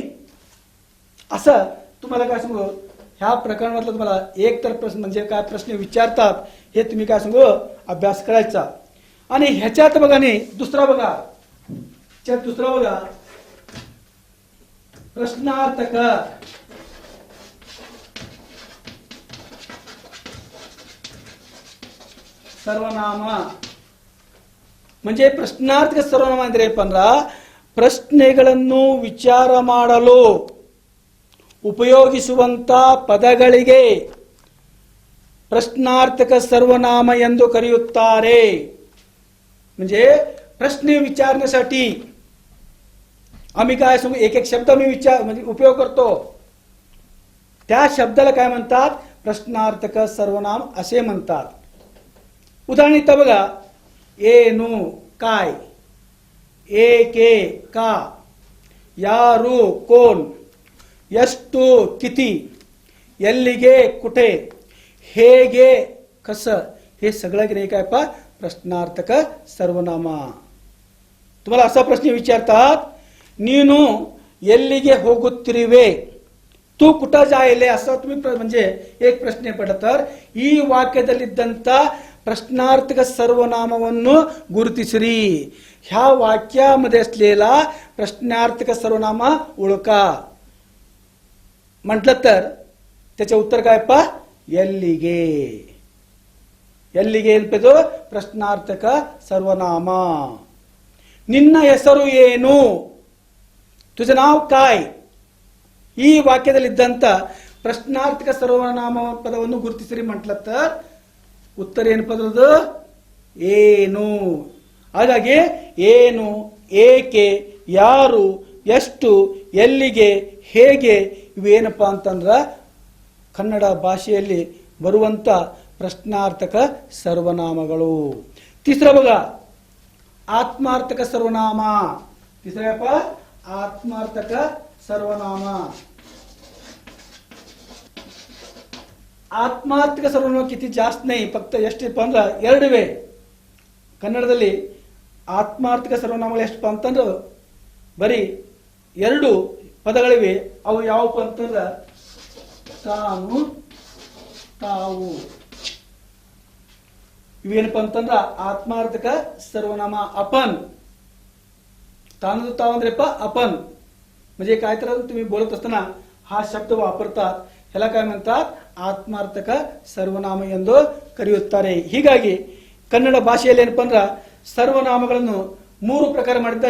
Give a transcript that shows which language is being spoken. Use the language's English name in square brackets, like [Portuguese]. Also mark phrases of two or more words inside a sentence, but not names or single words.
[Marathi] असं तुम्हाला काय सांगू, ह्या प्रकरणातलं तुम्हाला एक तर प्रश्न म्हणजे काय प्रश्न विचारतात हे तुम्ही काय सांगू अभ्यास करायचा. आणि ह्याच्यात बघा नाही दुसरा बघा, दुसरा बघा, प्रश्नार्थक ಸರ್ವನಾಮ. [Kannada] म्हणजे ಪ್ರಶ್ನಾರ್ಥಕ ಸರ್ವನಾಮ ಅಂದ್ರೆ ಏನಪ್ಪ, ಪ್ರಶ್ನೆಗಳನ್ನು ವಿಚಾರ ಮಾಡಲು ಉಪಯೋಗಿಸುವಂತ ಪದಗಳಿಗೆ ಪ್ರಶ್ನಾರ್ಥಕ ಸರ್ವನಾಮ ಎಂದು करेयुत्तारे. [Marathi] म्हणजे प्रश्न विचारण्यासाठी आम्ही काय सांगू, एक एक शब्द मी विचार म्हणजे उपयोग करतो, त्या शब्दाला काय म्हणतात, प्रश्नार्थक सर्वनाम असे म्हणतात. उदाहरण इथं बघा, ಏನು काय, ಏಕೆ का, ಯಾರು कोण, ಎಷ್ಟು किती, ಎಲ್ಲಿಗೆ कुठे, ಹೇಗೆ कसं, हे सगळं काय पा प्रश्नार्थक सर्वनाम. तुम्हाला असा प्रश्न विचारतात, [Kannada] ನೀನು ಎಲ್ಲಿಗೆ ಹೋಗುತ್ತಿರುವೆ, [Marathi] तू कुठं जायले, असं तुम्ही म्हणजे एक प्रश्न पडला तर [Kannada] ಈ ವಾಕ್ಯದಲ್ಲಿದ್ದಂತ ಪ್ರಶ್ನಾರ್ಥಕ ಸರ್ವನಾಮವನ್ನು ಗುರುತಿಸಿರಿ. [Marathi] ह्या वाक्यामध्ये असलेला प्रश्नार्थक सर्वनाम ओळखा म्हटलं तर त्याचे उत्तर काय पा, [Kannada] ಎಲ್ಲಿಗೆ. ಎಲ್ಲಿಗೆ ಏನ್ಪದು ಪ್ರಶ್ನಾರ್ಥಕ ಸರ್ವನಾಮ. ನಿನ್ನ ಹೆಸರು ಏನು, [Marathi] तुझं नाव काय. [Kannada] ಈ ವಾಕ್ಯದಲ್ಲಿದ್ದಂತ ಪ್ರಶ್ನಾರ್ಥಕ ಸರ್ವನಾಮ ಪದವನ್ನು ಗುರುತಿಸಿರಿ [Marathi] म्हटलं तर उत्तर [Kannada] ಏನು ಪದದ್ದು, ಏನು. ಹಾಗಾಗಿ ಏನು, ಏಕೆ, ಯಾರು, ಎಷ್ಟು, ಎಲ್ಲಿಗೆ, ಹೇಗೆ ಇವೇನಪ್ಪ ಅಂತಂದ್ರ ಕನ್ನಡ ಭಾಷೆಯಲ್ಲಿ ಬರುವಂತ ಪ್ರಶ್ನಾರ್ಥಕ ಸರ್ವನಾಮಗಳು. [Marathi] तिसरा बघा, आत्मार्थक सर्वनाम. तिसरा पा आत्मार्थक सर्वनाम. [Kannada] ಆತ್ಮಾರ್ಥಕ ಸರ್ವನಾಮ [Marathi] किती जास्त नाही, फक्त [Kannada] ಎಷ್ಟಪ್ಪ ಅಂದ್ರೆ 2 ಕನ್ನಡದಲ್ಲಿ ಆತ್ಮಾರ್ಥಕ ಸರ್ವನಾಮಗಳು ಎಷ್ಟಪ್ಪ ಅಂತಂದ್ರೆ ಬರೀ 2 ಪದಗಳಿವೆ. ಅವು ಯಾವಪ್ಪ ಅಂತಂದ್ರೆ ತಾನು, ತಾವು. ಇವೇನಪ್ಪ ಅಂತಂದ್ರ ಆತ್ಮಾರ್ಥಕ ಸರ್ವನಾಮ. [Marathi] आपण, [Kannada] ತಾನು ತಾವು ಅಂದ್ರೆ [Marathi] आपण म्हणजे काय तर तुम्ही बोलत असताना हा शब्द वापरतात, ह्याला काय म्हणतात, आत्मार्थक सर्वनाम [Kannada] ಎಂದು ಕರೆಯುತ್ತಾರೆ. ಹೀಗಾಗಿ ಕನ್ನಡ ಭಾಷೆಯಲ್ಲಿ ಏನಪ್ಪ ಅಂದ್ರೆ ಸರ್ವನಾಮಗಳನ್ನು 3 ಪ್ರಕಾರ ಮಾಡಿದ್ದಾರೆ.